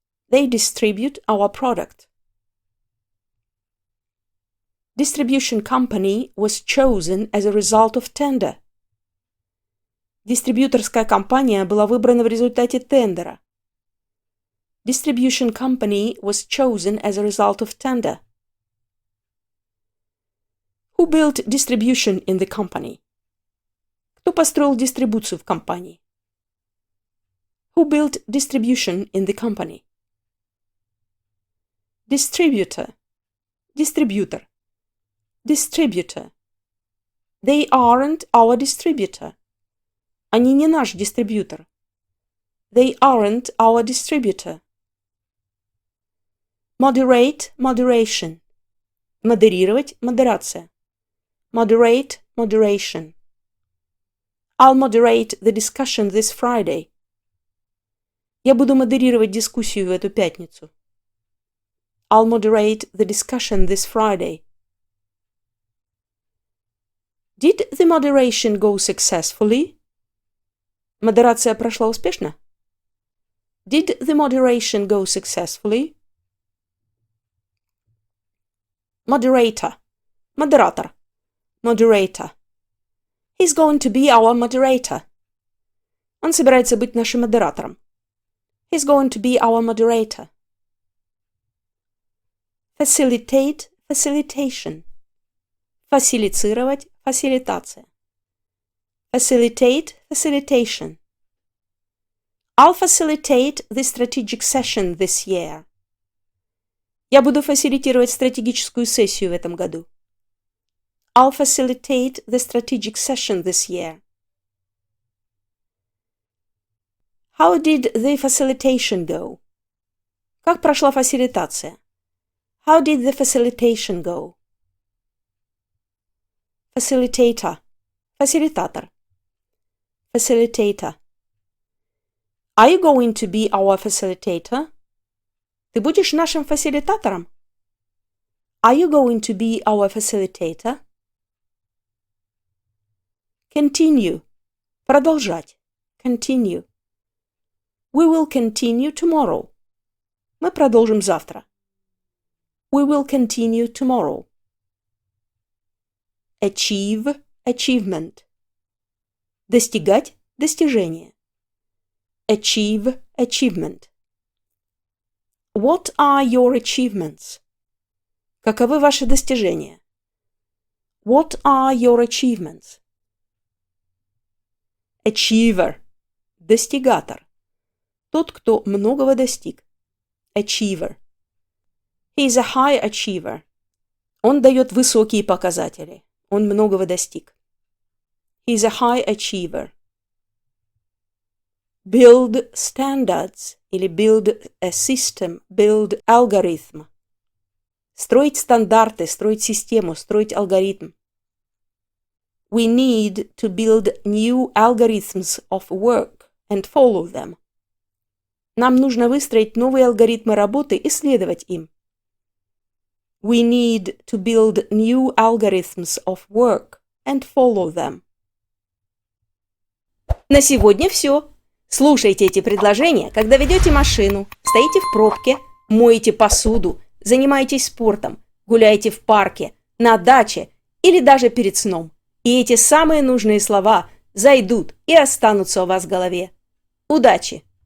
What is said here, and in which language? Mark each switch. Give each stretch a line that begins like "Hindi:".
English: They distribute our product. Distribution company was chosen as a result of tender.
Russian: Дистрибьюторская компания была выбрана в результате тендера.
English: Distribution company was chosen as a result of tender. Who built distribution in the company?
Russian: Кто построил дистрибуцию в компании?
English: Who built distribution in the company? Distributor. Distributor. Distributor. They aren't our distributor.
Russian: Они не наш дистрибьютор.
English: They aren't our distributor. Moderate, moderation.
Russian: Модерировать, модерация.
English: Moderate, moderation. I'll moderate the discussion this Friday.
Russian: Я буду модерировать дискуссию в эту пятницу.
English: I'll moderate the discussion this Friday. Did the moderation go successfully?
Russian: Модерация прошла успешно?
English: Did the moderation go successfully? Moderator.
Russian: Модератор.
English: Moderator. He's going to be our moderator.
Russian: Он собирается быть нашим модератором.
English: He's going to be our moderator. Facilitate, facilitation.
Russian: Фасилицировать, фасилитация.
English: Facilitate, facilitation. I'll facilitate the strategic session this year.
Russian: Я буду фасилитировать стратегическую сессию в этом году.
English: I'll facilitate the strategic session this year. How did the facilitation go?
Russian: Как прошла фасилитация?
English: How did the facilitation go? Facilitator.
Russian: Фасилитатор.
English: Facilitator. Are you going to be our facilitator?
Russian: Ты будешь нашим фасилитатором?
English: Are you going to be our facilitator? Continue.
Russian: Продолжать.
English: Continue. We will continue tomorrow.
Russian: Мы продолжим завтра.
English: We will continue tomorrow. Achieve. Achievement.
Russian: Достигать. Достижение.
English: Achieve. Achievement. What are your achievements?
Russian: Каковы ваши достижения?
English: What are your achievements? Achiever.
Russian: Достигатор. Тот, кто многого достиг. Achiever.
English: He is a high achiever.
Russian: Он дает высокие показатели. Он многого достиг.
English: He is a high achiever. Build standards
Russian: или
English: build a system, build algorithm.
Russian: Строить стандарты, строить систему, строить алгоритм.
English: We need to build new algorithms of work and follow them.
Russian: Нам нужно выстроить новые алгоритмы работы и следовать им.
English: We need to build new algorithms of work and follow them.
Russian: На сегодня все. Слушайте эти предложения, когда ведете машину, стоите в пробке, моете посуду, занимаетесь спортом, гуляете в парке, на даче или даже перед сном. И эти самые нужные слова зайдут и останутся у вас в голове. Удачи!